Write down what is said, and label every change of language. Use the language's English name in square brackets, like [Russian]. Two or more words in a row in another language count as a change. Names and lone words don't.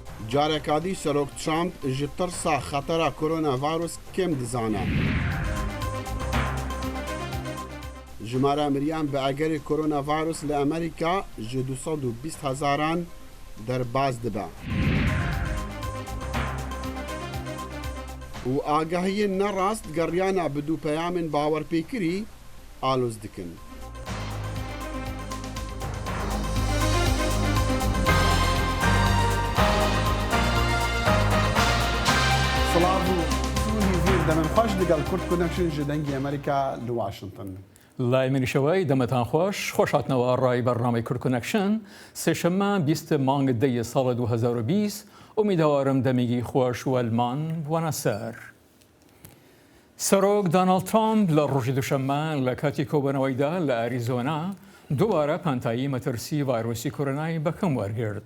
[Central Kurdish] جارێکادی سەرۆک ترامپ [Kurdish] ji tirsa xetera koronavirus kêm dizane. Jimara miriyan bi egerê koronavirus li Amerîka ji 220,000 derbas dibe. û agahiyên nerast geriyana bi dû peyamên bawerpêkirî alûz dikin. [Central Kurdish] سلااو زوری دەمن خۆش لەگەڵ کورد کۆنەکشن [Kurdish] ji dengê Amerîka li Washington. [Central Kurdish] لای منیشەوەی دەمەتان خۆش خۆشهاتنەوە ڕای بەرنامەی کورد کۆنەکشن سێشەممە 20 مانگ دەی ساڵە 2020 ئومیدوارم دەمێکی خۆش وەلمان بوانە سەر. سەرۆک دۆناڵد ترامپ لە ڕۆژی دووشەممە لە کاتی کۆبوونەوەیدا لە ئەریزۆنا دووبارە پانتایی مەترسی ڤایرۆسی کۆرۆنای بەکەم وەرگرت.